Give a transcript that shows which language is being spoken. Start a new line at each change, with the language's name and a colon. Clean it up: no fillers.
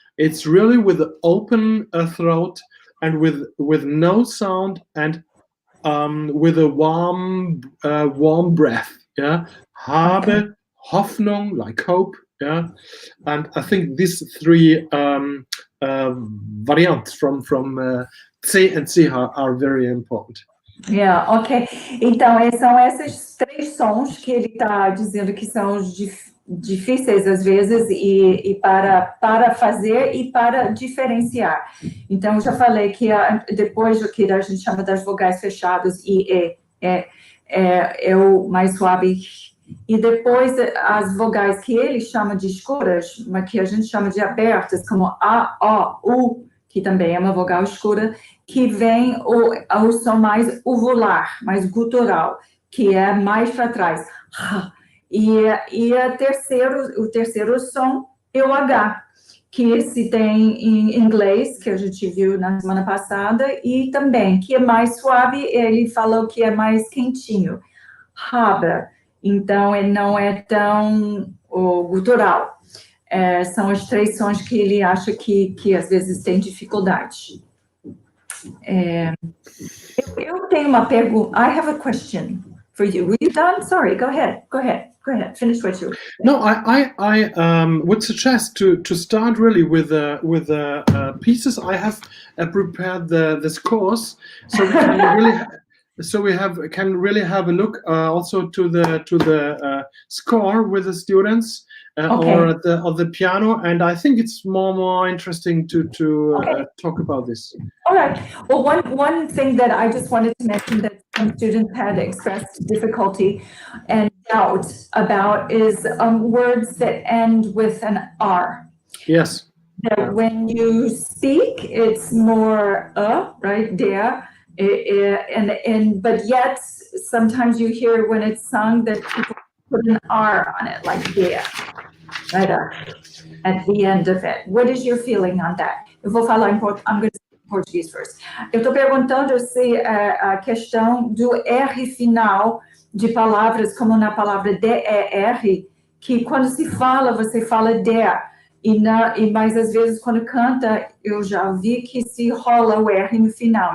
English: It's really with the open throat and with no sound, and with a warm breath. Yeah, habe, okay. Hoffnung, like hope. Yeah, and I think these three variants from C and C are very important. Yeah, ok.
Portuguese: Então, são esses três sons que ele está dizendo que são os difíceis às vezes e para fazer e para diferenciar. Então, eu já falei que depois do que a gente chama das vogais fechadas, I, é o mais suave, e depois as vogais que ele chama de escuras, mas que a gente chama de abertas, como A, O, U, que também é uma vogal escura, que vem o som mais uvular, mais gutural, que é mais para trás. E o terceiro som é o H, que se tem em inglês, que a gente viu na semana passada, e também, que é mais suave, ele falou que é mais quentinho. Habe. Então, ele não é tão gutural. São os três sons que ele acha que às vezes tem dificuldade. Eu tenho uma pergunta.
English: I have a question for you. Were you done? Sorry, go ahead. Finish what you. No, I would suggest to start really with pieces. I have prepared this course, so we can really can really have a look also to the score with the students. Okay. Or at the piano, and I think it's more interesting to okay. Talk about this. All right. Well, one thing that I just wanted to mention that some students had expressed difficulty and doubt about is words that end with an R. Yes. That when you speak, it's more right, der, But yet sometimes you hear when it's sung that people put an R on it, like there, right at the end of it. What is your feeling on that?
Portuguese: Eu vou falar
English: I'm going to speak Portuguese first.
Portuguese: Eu estou perguntando se a questão do R final de palavras, como na palavra DER, que quando se fala, você fala der, e mais às vezes quando canta, eu já vi que se rola o R no final.